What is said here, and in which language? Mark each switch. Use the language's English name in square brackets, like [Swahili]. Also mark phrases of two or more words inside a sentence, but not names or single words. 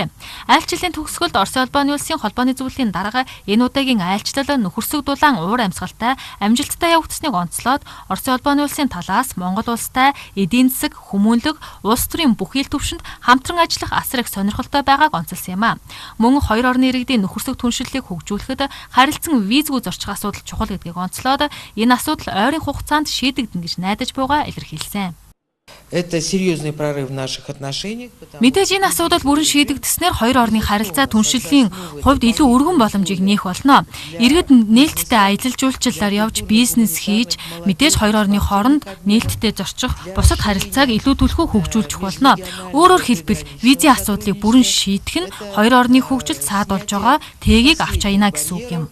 [Mongolian] Айлчлалын төгсгөлд Оросын улбаны улсын холбооны зөвлөлийн дарга энэ удаагийн айлчлал нөхөрсөг дулаан уур амьсгалтай амжилттай явагдсныг онцлоод Оросын улбаны улсын талаас Монгол улстай эдийн засаг, хүмүүнлэг, улс төрийн бүх ил түвшинд хамтран ажиллах асар их сонирхолтой байгааг онцолсон юм а. Мөн хоёр орны иргэдийн нөхөрсөг түншлэлийг хөгжүүлэхэд харилцан визгүй зорчих асуудал чухал гэдгийг онцлоод энэ асуудал ойрын хугацаанд шийдэгдэнэ гэж найдаж буйгаа илэрхийлсэн. [Russian] Это серьезный прорыв в наших отношениях. [Mongolian] Мэдээж энэ асуудал бүрэн шийдэгдэснээр хоёр орны харилцаа түншлэлийн хувьд илүү өргөн боломжийг нээх болно. Иргэд нээлттэй аялал жуулчлалаар явж бизнес хийж мэдээж хоёр орны хооронд нээлттэй зорчих бусад харилцааг илүү түлхүү хөгжүүлчих болно. Өөрөөр хэлбэл визийн асуудлыг бүрэн шийдэх нь хоёр орны хөгжилд саад болж байгаа тэгийг авч аяна гэсэн үг юм.